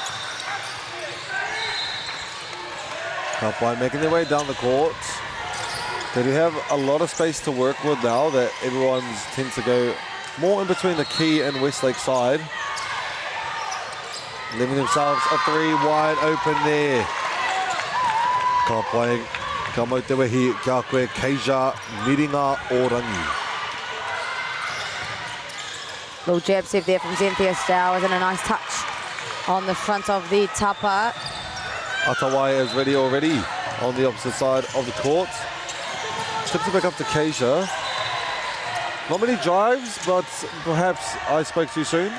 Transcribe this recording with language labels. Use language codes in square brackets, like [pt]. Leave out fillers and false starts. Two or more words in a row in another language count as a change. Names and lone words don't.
[en] By making their way down the court. They do have a lot of space to work with now that everyone tends to go more in between the key and Westlake side. Leaving themselves a 3 wide open there. [mi] Kapai, ka mau te wehi, kia koe Keija Miringa Orangi. [en] Little jab step there from Xanthia Stowers and a nice touch on the front of the tapa. Atawai is ready already on the opposite side of the court. Tips it back up to Keija. Not many drives, but perhaps I spoke too soon.